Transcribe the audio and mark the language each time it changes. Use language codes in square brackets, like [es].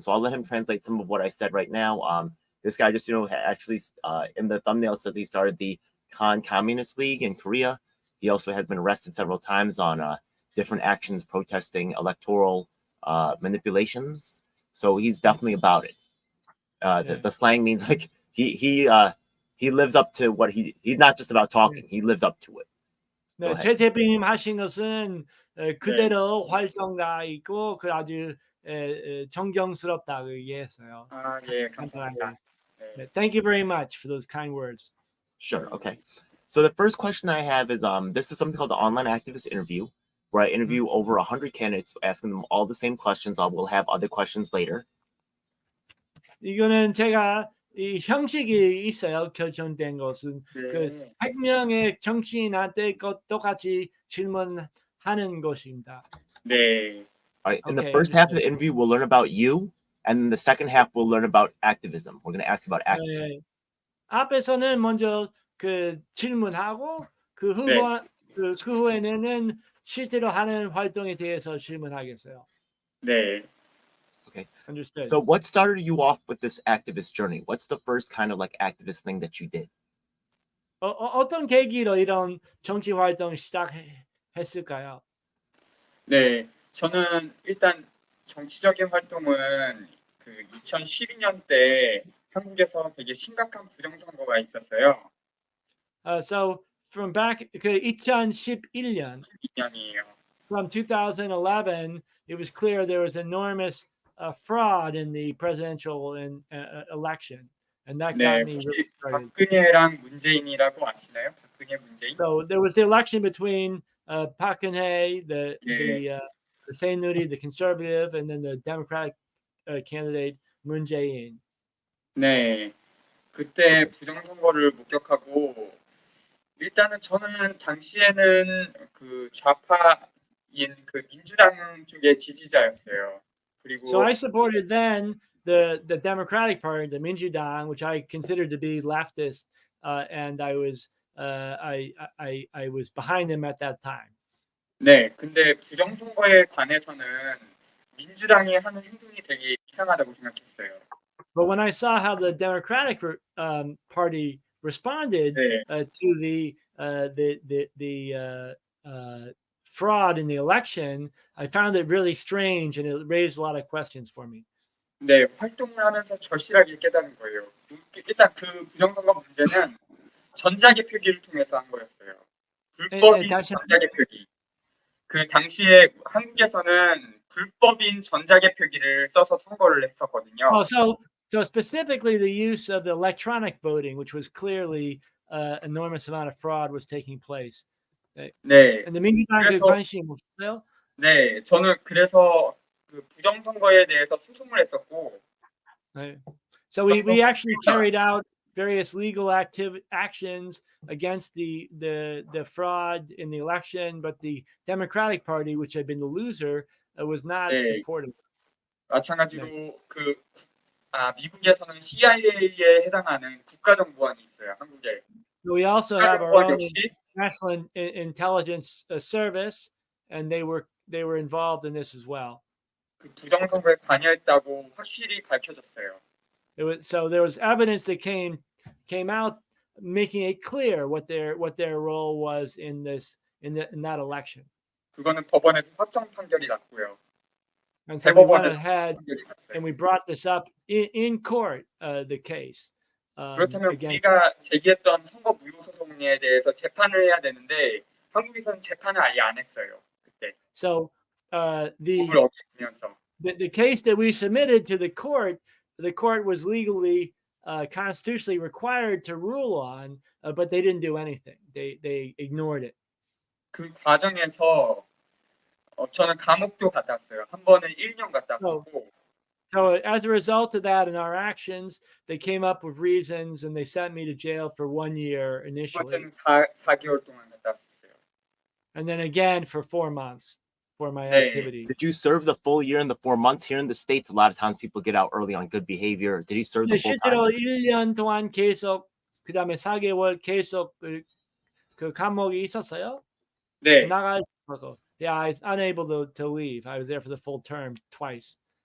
[en] So I'll let him translate some of what I said right now. This guy just, actually in the thumbnail says he started the Communist League in Korea. He also has been arrested several times on different actions protesting electoral manipulations. So he's definitely about it. The slang means like he lives up to what he's not just about talking. He lives up to it. [ko] 네, 최 대표님 하신 것은 그대로 활동가이고 그 아주 정경스럽다고 얘기했어요. 아, 예, 감사합니다. 네. [en] Thank you very much for those kind words. Sure. Okay. So the first question I have is this is something called the online activist interview, where I interview over 100 candidates, asking them all the same questions. I will have other questions later. [ko] 이거는 제가 이 형식이 있어요. 결정된 것은 그 100명의 정치인한테 똑같이 질문하는 것입니다. 네. [en] All right. In the first half of the interview, we'll learn about you, and in the second half, we'll learn about activism. We're going to ask you about activism. [ko] 앞에서는 먼저 그 질문하고 그 후에는 실제로 하는 활동에 대해서 질문하겠어요. 네. [en] Okay. Understood. So what started you off with this activist journey? What's the first kind of like activist thing that you did? [ko] 어떤 계기로 이런 정치 활동 시작했을까요? 네, 저는 일단 정치적인 활동은 그 2012년 때 한국에서 되게 심각한 부정선거가 있었어요. [en] So from back [ko] 그 2011년. 12년이에요. [en] From 2011, it was clear there was enormous fraud in the presidential election, and that got me really started. [ko] 박근혜랑 문재인이라고 아시나요? 박근혜 문재인. [en] So there was the election between Park Geun-hye, the Sae-Nuri, the conservative, and then the Democratic candidate Moon Jae-in. [ko] 네, 그때 부정선거를 목격하고 일단은 저는 당시에는 그 좌파인 그 민주당 쪽의 지지자였어요. 그리고 [en] So I supported then the Democratic Party, the Minjudang, which I considered to be leftist, and I was behind them at that time. [ko] 네, 근데 부정선거에 관해서는 민주당이 하는 행동이 되게 이상하다고 생각했어요. [en] But when I saw how the Democratic Party responded to the fraud in the election, I found it really strange, and it raised a lot of questions for me. [ko] 네, 활동을 하면서 절실하게 깨달은 거예요. 일단 그 부정선거 문제는 전자개표기를 통해서 한 거였어요. 불법인 전자개표기. 그 당시에 한국에서는 불법인 전자개표기를 써서 선거를 했었거든요. [en] So specifically the use of the electronic voting, which was clearly enormous amount of fraud was taking place. [ko] 네. [en] And the [ko] 민주당에 관심이 없어요? 네, 저는 그래서 그 부정선거에 대해서 소송을 했었고. [en] So we actually carried out various legal actions against the fraud in the election, but the Democratic Party, which had been the loser, was not supportive. [ko] 마찬가지로 미국에서는 CIA에 해당하는 국가정보원이 있어요, 한국에. [en] So we also have our own National Intelligence Service, and they were involved in this as well. [ko] 그 부정선거에 관여했다고 확실히 밝혀졌어요. [en] So there was evidence that came out making it clear what their role was in that election. [ko] 그거는 법원에서 확정 판결이 났고요. [en] And so we went ahead and we brought this up in court, the case. [ko] 그렇다면 우리가 제기했던 선거 무효 소송에 대해서 재판을 해야 되는데 한국에서는 재판을 아예 안 했어요. 그때. [en] So the case that we submitted to the court was legally, constitutionally required to rule on, but they didn't do anything. They ignored it. [ko] 그 과정에서 저는 감옥도 갔다 왔어요. 한 번은 1년 갔다 왔고. [en] So as a result of that and our actions, they came up with reasons and they sent me to jail for 1 year initially, [ko] 번째는 4개월 동안 갔다 왔어요. [en] and then again for 4 months for my [ko] 네. [en] activity. Did you serve the full year in the 4 months? Here in the States, a lot of times people get out early on good behavior. Did you serve the [ko] 근데 [en] full time? [ko] 실제로 1년 동안 계속 그다음에 4개월 계속 그 감옥이 있었어요. 네. 나갈 수 없어서. [en] Yeah, I was unable to leave. I was there for the full term twice.